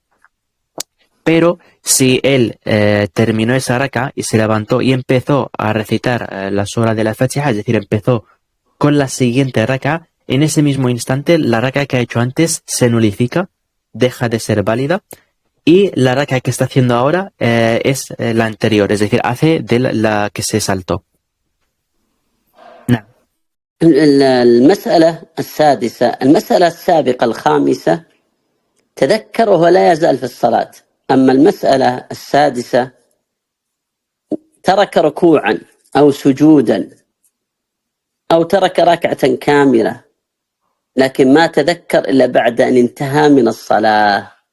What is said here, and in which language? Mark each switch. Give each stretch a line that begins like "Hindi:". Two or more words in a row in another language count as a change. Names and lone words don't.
Spanish: Pero si él terminó esa rak'a y se levantó y empezó a recitar la sura de la Fatiha, es decir, empezó con la siguiente rak'a, en ese mismo instante la rak'a que ha hecho antes se nulifica, deja de ser válida, y la rak'a que está haciendo ahora es la anterior, es decir, hace de la que se saltó.
Arabic: المسألة السادسة: المسألة السابقة الخامسة تذكر وهو لا يزال في الصلاة. أما المسألة السادسة ترك ركوعا أو سجودا أو ترك ركعة كاملة، لكن ما تذكر إلا بعد أن انتهى من الصلاة.